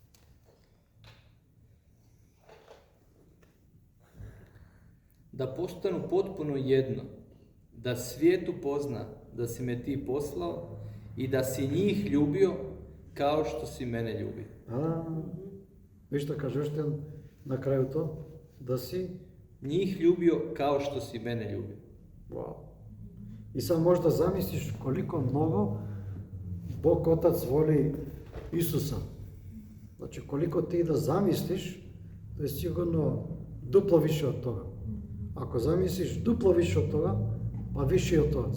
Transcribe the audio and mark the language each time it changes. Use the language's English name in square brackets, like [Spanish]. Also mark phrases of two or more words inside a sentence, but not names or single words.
[Croatian] Da postanu potpuno jedno, da svijetu pozna da si me ti poslao i da si njih ljubio kao što si mene ljubio. Viš što kaže još na kraju to? Da si njih ljubio kao što si mene ljubio. [Serbian] Вау. И сам можеш да замислиш колико многу Бог Отац воли Исуса. Значи, колико ти да замислиш, то е сигурно дупло више од тога. Ако замислиш дупло више од тога, па више од тоа.